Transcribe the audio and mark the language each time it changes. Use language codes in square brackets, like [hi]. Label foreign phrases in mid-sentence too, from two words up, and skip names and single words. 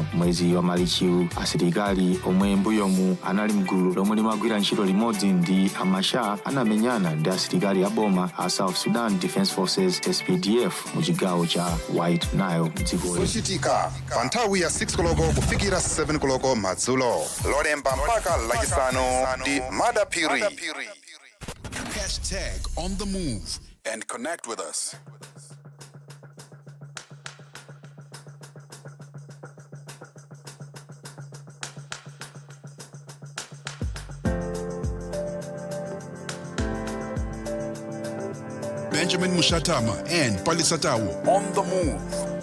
[ny] Mwezi wa Marichi asilikali omwe mbuyomu anali mgulu lomwe limagwira ntchito limodzi ndi Machar anamenyana ndi asilikali a boma a South Sudan Defense Forces SPDF mu chigawo cha White Nile dziko Zochitika pa nthawi ya 6 koloko kufikira 7 koloko madzulo, lolemba mpaka lachisanu ndi Madapiri. [en] #On the move and connect with us. Benjamin Moshatama and Palesa on the move.